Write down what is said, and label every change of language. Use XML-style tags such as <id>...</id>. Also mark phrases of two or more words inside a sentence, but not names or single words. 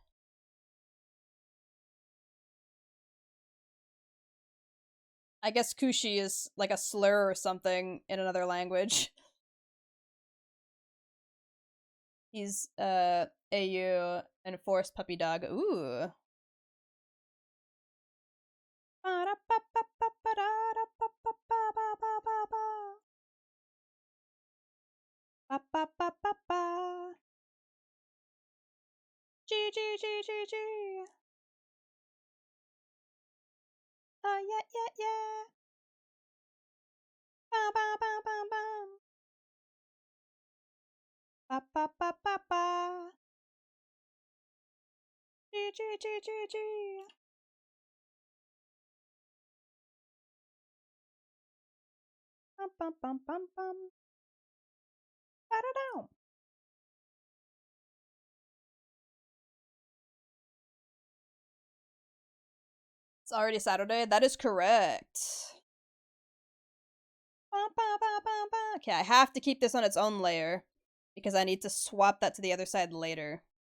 <en>I guess Kushi is like a slur or something in another language. He's AU and forced puppy dog. Ooh. Ba ba ba ba ba. G G G G G. Yeah yeah yeah. Ba ba ba ba ba. Ba ba ba ba ba. G G G G G. Bum bum bum bum bum. Ba-da-down. It's already Saturday. That is correct. Okay, I have to keep this on its own layer because I need to swap that to the other side later.</en>